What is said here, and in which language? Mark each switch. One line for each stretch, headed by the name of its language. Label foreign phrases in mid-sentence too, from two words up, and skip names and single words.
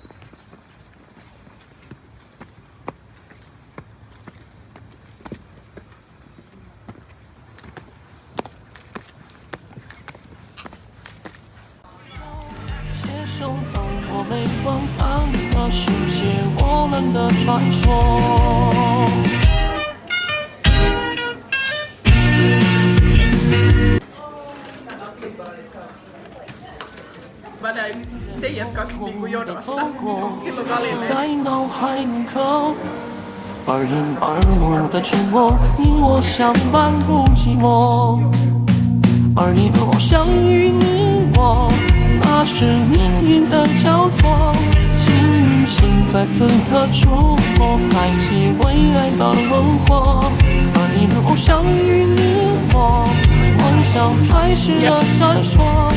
Chinese: 携手走过每段坎坷，书写我们的传说。
Finnish: Mä näin teidät kaksi niinku jonossa silloin valinneessa.
Chinese: 在脑海铭刻，2025的沉默，你我相伴不寂寞。2025相遇你我，那是命运的交错。幸运星在此刻触摸，开启未来的轮廓。2025相遇你我，幻想开始了闪烁。